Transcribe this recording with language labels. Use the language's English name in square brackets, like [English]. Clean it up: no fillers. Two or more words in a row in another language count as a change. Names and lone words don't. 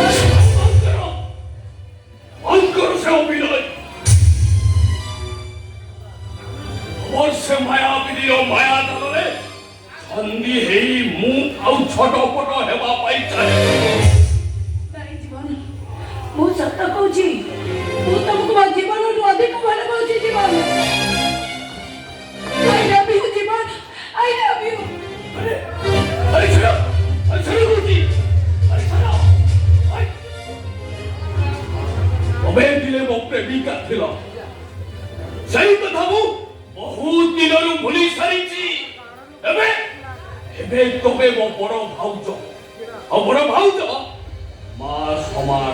[Odia] ବର୍ଷେ ମାୟାବିନୀର ମାୟା ଦଳରେ ଛନ୍ଦି ହେଇ ମୁଁ ଆଉ ଛଟପଟ ହେବା ପାଇଁ ଚାହେଁ। ନାଇଁ ଜୀବନ, ମୁଁ ସତ କହୁଛି, ମୁଁ ତମକୁ ମୋ ଜୀବନଠୁ ଅଧିକ ଭଲ ପାଉଛି। ଜୀବନ, [English] I love you, ଜୀବନ, I love you। [Odia] ତମେ ଦିନେ ମୋ ପ୍ରେମିକା ଥିଲ, ସେଇ କଥା ମୁଁ ବହୁତ ଦିନରୁ ଭୁଲି ସାରିଛି। ଏବେ ତମେ ମୋ ବଡ ଭାଉଜ, ଆଉ ବଡ ଭାଉଜ ମା ସମାନ।